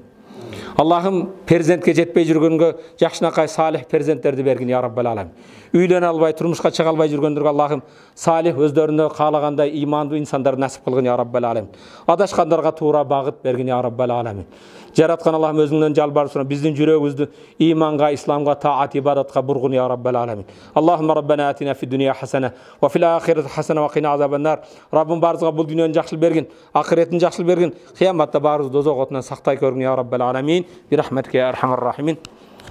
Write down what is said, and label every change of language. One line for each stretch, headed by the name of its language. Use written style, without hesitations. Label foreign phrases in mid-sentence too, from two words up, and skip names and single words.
Kyrgyz: Allah'ım перзентке жетпей жүргөнгө жакшынакай салих перзенттерди бергин
Arabic: يا رب العالمين.
Kyrgyz: Үйлөнө албай, турмушка чыга албай жүргөндөргө Allah'ım салих өздөрүнө каалагандай имандуу инсандар насип кылгын
Arabic: يا رب العالمين.
Kyrgyz: Адашкандарга туура багыт бергин
Arabic: يا رب العالمين.
Kyrgyz: Жараткан Allah'ım өзүңдөн жалбарып сурам, биздин жүрөгүбүздү иманга, исламга, таат, ибадатка бургун
Arabic: يا رب العالمين. اللهم ربنا آتنا في الدنيا حسنة وفي الآخرة حسنة وقنا عذاب النار.
Kyrgyz: Rabbim barыбызга бул дүйнөнү жакшылык бергин, ахиретин жакшылык бергин, кыяматта барыбызды дозок отунан сактай көргүн
Arabic: يا رب العالمين. برحمتك يا أرحم الراحمين.